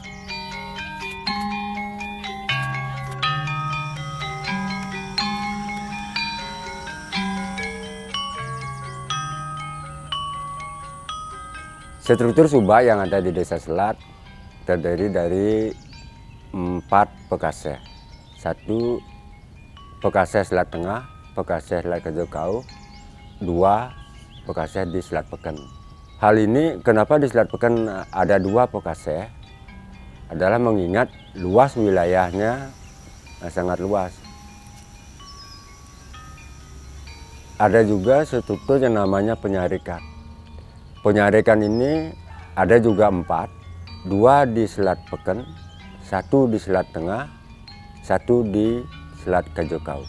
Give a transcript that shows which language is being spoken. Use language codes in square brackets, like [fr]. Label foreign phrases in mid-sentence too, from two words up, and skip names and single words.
[id] Struktur subak yang ada di Desa Selat terdiri dari 4 Pekaseh. 1 Pekaseh Selat Tengah, Pekaseh Selat Kajokau, 2 Pekaseh di Selat Peken. Hal ini kenapa di Selat Peken ada 2 Pekaseh adalah mengingat luas wilayahnya sangat luas. Ada juga struktur yang namanya penyarikan. Penyarikan ini ada juga 4, 2 di Selat Peken, 1 di Selat Tengah, 1 di Selat Kajokau.